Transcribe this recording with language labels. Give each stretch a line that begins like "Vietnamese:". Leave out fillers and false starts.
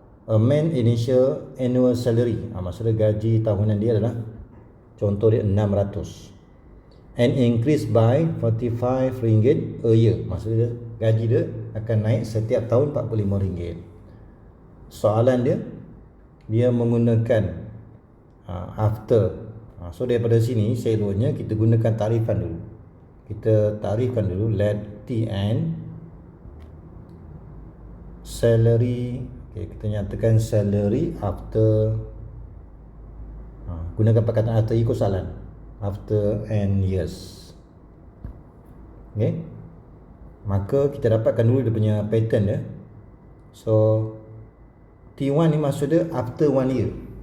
English: A man initial annual salary.
Malay: Maksudnya gaji tahunan dia adalah, contoh dia 600.
English: And increase by 45 ringgit a year.
Malay: Maksudnya gaji dia akan naik setiap tahun 45 ringgit. Soalan dia menggunakan after. So daripada sini seloknya kita gunakan tarifan dulu. Kita tarifkan dulu,
English: let TN salary.
Malay: Okay, kita nyatakan salary after, gunakan perkataan after, ikut soalan,
English: after n years.
Malay: Okay, maka kita dapatkan dulu dia punya pattern dia. So T1 ni maksud dia
English: after 1 year.